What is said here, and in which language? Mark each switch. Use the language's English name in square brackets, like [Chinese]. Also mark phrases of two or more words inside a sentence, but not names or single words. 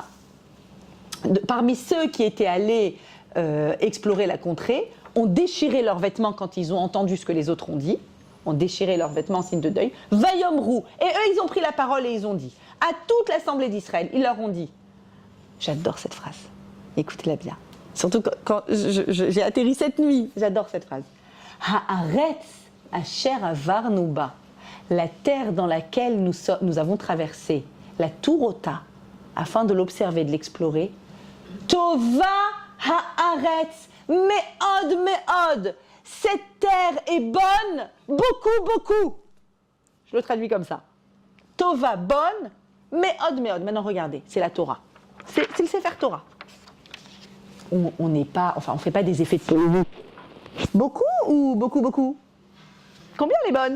[French] Parmi ceux qui étaient allés explorer la contrée, ont déchiré leurs vêtements quand ils ont entendu ce que les autres ont dit, ont déchiré leurs vêtements en signe de deuil, Vayomrou. Et eux, ils ont pris la parole et ils ont dit, à toute l'assemblée d'Israël, ils leur ont dit, j'adore cette phrase, écoutez-la bien. Surtout quand j'ai atterri cette nuit, j'adore cette phrase. [Hebrew] הארץ אשר עברנו בה, [French] la terre dans laquelle nous avons traversé, la Tourota, afin de l'observer, de l'explorer. [Hebrew] טובה הארץ מאד, [French] cette terre est bonne, beaucoup. Je le traduis comme ça. Tova, bonne, meod. Maintenant regardez, c'est la Torah. C'est le [Hebrew] ספר תורה. [French] On n'est pas, enfin on fait pas des effets de polo. Beaucoup ou beaucoup? Combien les bonnes?